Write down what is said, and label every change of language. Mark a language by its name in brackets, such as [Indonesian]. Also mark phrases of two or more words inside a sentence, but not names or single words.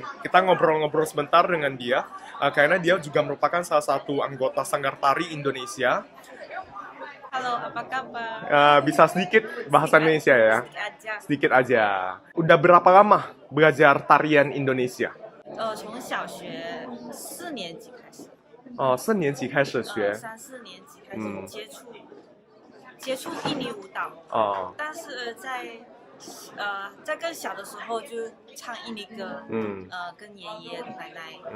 [Indonesian] Kita ngobrol-ngobrol sebentar dengan dia, karena dia juga merupakan salah satu anggota Sanggar Tari Indonesia. Halo, apa kabar? Bisa sedikit bahasa Indonesia ya? Sedikit aja. Udah berapa lama belajar tarian Indonesia? [Chinese] 从小学4年级开始。哦，4年级开始学。 3、4年级开始接触印尼舞蹈。哦。但是在更小的时候就唱印尼歌。跟爷爷奶奶。